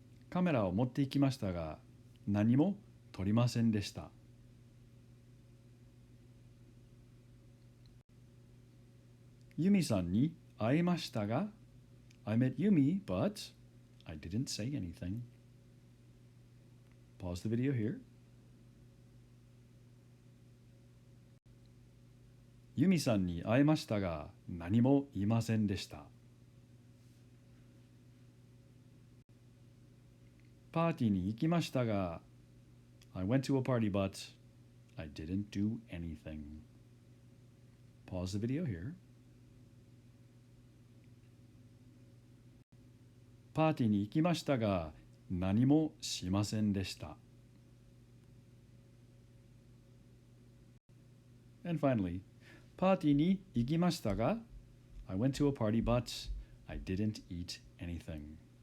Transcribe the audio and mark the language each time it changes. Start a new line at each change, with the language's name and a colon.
Japanese: カメラを持って行きましたが、何も撮りませんでした。ユミさんに会いましたが、
English: I met Yumi, but I didn't say anything. Pause the video here.
Japanese: ユミさんに会いましたが、何も言いませんでした。パーティーに行きましたが、
English: I went to a party, but I didn't do anything. Pause the video here.
Japanese: パーティーに行きましたが、何もしませんでした。
English: And finally,
Japanese: パーティーに行きましたが、
English: I went to a party, but I didn't eat anything.